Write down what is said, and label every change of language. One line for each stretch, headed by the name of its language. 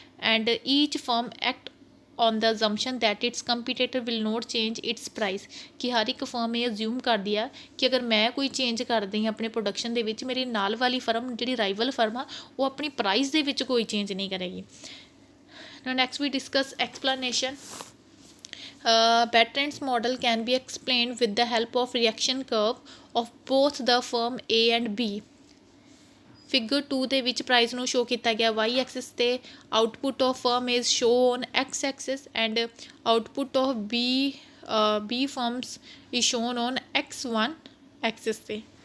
English: And each firm act on the assumption that its competitor will not change its price.
Punjabi: ਕਿ ਹਰ ਇੱਕ firm ਇਹ ਅਜ਼ਿਊਮ ਕਰਦੀ ਆ ਕਿ ਅਗਰ ਮੈਂ ਕੋਈ ਚੇਂਜ ਕਰਦੀ ਹਾਂ ਆਪਣੇ ਪ੍ਰੋਡਕਸ਼ਨ ਦੇ ਵਿੱਚ, ਮੇਰੀ ਨਾਲ ਵਾਲੀ ਫਰਮ ਜਿਹੜੀ ਰਾਈਵਲ ਫਰਮ ਆ ਉਹ ਆਪਣੀ ਪ੍ਰਾਈਸ ਦੇ ਵਿੱਚ ਕੋਈ ਚੇਂਜ ਨਹੀਂ ਕਰੇਗੀ।
English: Next we discuss explanation. Bertrand's model can be explained with the help of reaction curve of both the firm A and B।
Punjabi: Figure 2 ਦੇ ਵਿੱਚ ਪ੍ਰਾਈਸ ਨੂੰ ਸ਼ੋ ਕੀਤਾ ਗਿਆ
English: Y axis 'ਤੇ, output of firm is show on X axis and output of B firms is shown on x1 axis 'ਤੇ।